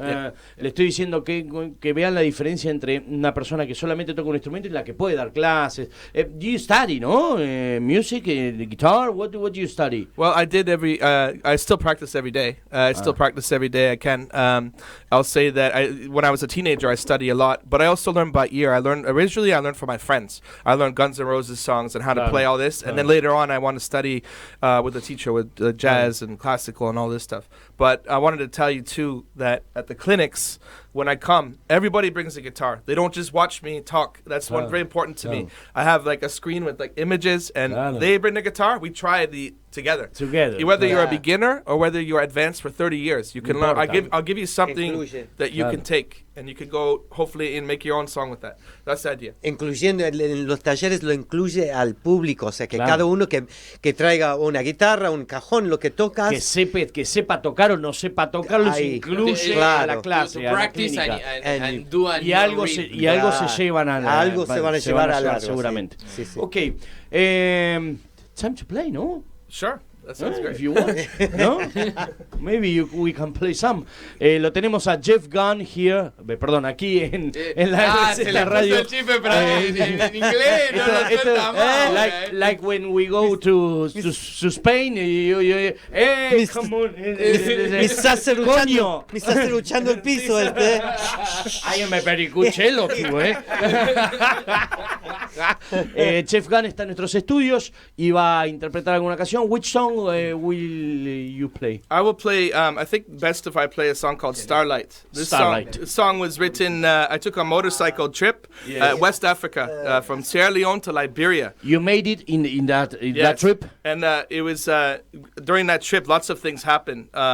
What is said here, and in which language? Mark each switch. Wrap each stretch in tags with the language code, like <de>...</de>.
<es>Le estoy diciendo que vean la diferencia entre una persona que solamente toca un instrumento y la que puede dar clases.</es> <en>Do you study, no? Music, guitar? What do you study? Well, I did I still practice every day. I still practice every day I can. I'll say that when I was a teenager, I study a lot, but I also learned by ear. Originally I learned from my friends. I learned Guns N' Roses songs and how to play all this, and then later on I want to study with a teacher with jazz and classical and all this stuff. But I wanted to tell you too that at the clinics, when I come, everybody brings a guitar. They don't just watch me talk. That's one very important to me. I have like a screen with like images, and they bring the guitar. We try together. Whether you're a beginner or whether you're advanced for 30 years, you can learn. I'll give you something that you can take, and you can go hopefully and make your own song with that. That's the idea.</en> <es>Incluyendo en los talleres lo incluye al público, o sea que cada uno que traiga una guitarra, un cajón, lo que tocas, que sepa tocar o no sepa tocar, los incluye a la clase, a la clínica. Y algo se llevan a la, algo se van a llevar a seguramente. Sí.</es> <en>Okay, time to play, no? Sure. That sounds great. If you want, no? Maybe we can play some.</en> <es>Lo tenemos a Jeff Gunn here, perdón, aquí en la radio. El chip, pero en inglés no lo suelta más.</es> <en>Like when we go to Spain, hey, come on.</en> <es>Me estás luchando el piso este.</es> <en>I am a very good cello,</en> <es>Jeff Gunn está en nuestros estudios y va a interpretar alguna canción.</es> <en>Which song will you play? I will play, I think best if I play a song called Starlight. This song was written, I took a motorcycle trip West Africa, from Sierra Leone to Liberia. You made it in that trip? And it was, during that trip, lots of things happen.</en>